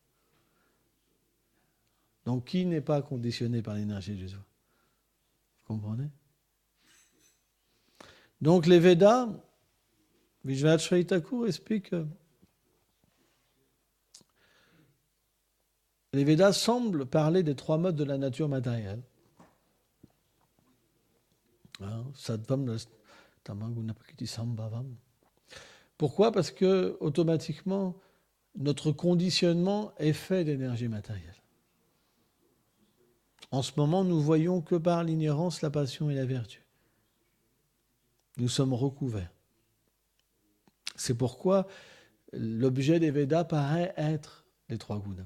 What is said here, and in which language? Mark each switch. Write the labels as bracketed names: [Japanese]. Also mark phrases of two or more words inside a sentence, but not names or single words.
[French] Donc, qui n'est pas conditionné par l'énergie illusoire? Vous comprenez? Donc, les Védas, Vishwanath Chaitanya Thakur explique que les Védas semblent parler des 3 modes de la nature matérielle. [Sanskrit] Sattvam, tamam, guna, prakriti, sambhavam. [French] Pourquoi? Parce que automatiquement, notre conditionnement est fait d'énergie matérielle. En ce moment, nous voyons que par l'ignorance, la passion et la vertu. Nous sommes recouverts. C'est pourquoi l'objet des Védas paraît être les 3 gunas.